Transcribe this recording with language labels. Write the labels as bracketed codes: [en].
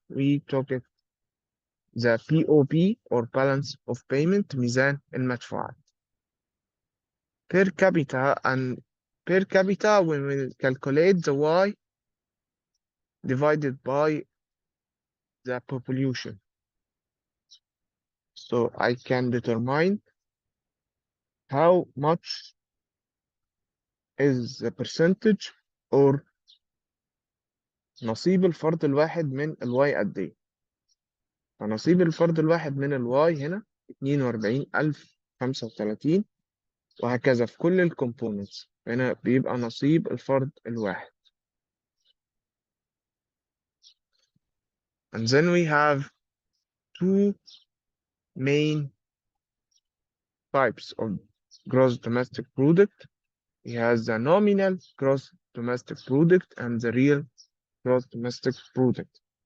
[en] We talk it the POP or balance of payment, ميزان المدفوعات. Per capita, and per capita when we calculate the Y divided by the population. So I can determine how much is the percentage or [ar] نصيب الفرد الواحد من الواي قد ايه. فنصيب الفرد الواحد من الواي هنا 42035 وهكذا في كل الكومبوننتس. هنا بيبقى نصيب الفرد الواحد. [en] And then we have two main types of gross domestic product. He has the nominal gross domestic product and the real gross domestic product.